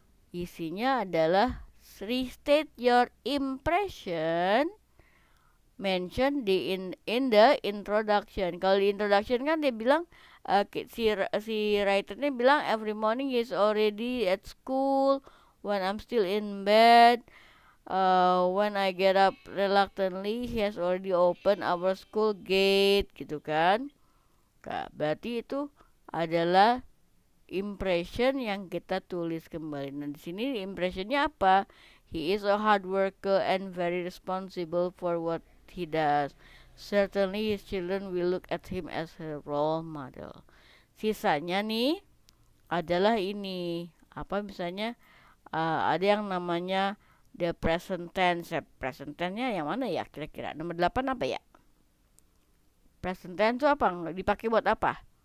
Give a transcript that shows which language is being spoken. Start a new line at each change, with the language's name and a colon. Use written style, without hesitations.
Indonesian: Isinya adalah
English: restate your impression mention in the introduction.
Indonesian: Kalau di introduction kan dia bilang si writernya bilang
English: every morning he's already at school when I'm still in bed. When I get up reluctantly, he has already opened our school gate,
Indonesian: gitu kan? Nah, berarti itu adalah impression yang kita tulis kembali. Nah, di sini impressionnya apa?
English: He is a hard worker and very responsible for what he does. Certainly his children will look at him as a role model.
Indonesian: Sisanya nih adalah ini apa misalnya ada yang namanya the present tense. Present tense-nya yang mana ya kira-kira? Nomor 8 apa ya? Present tense itu apa? Dipakai buat apa?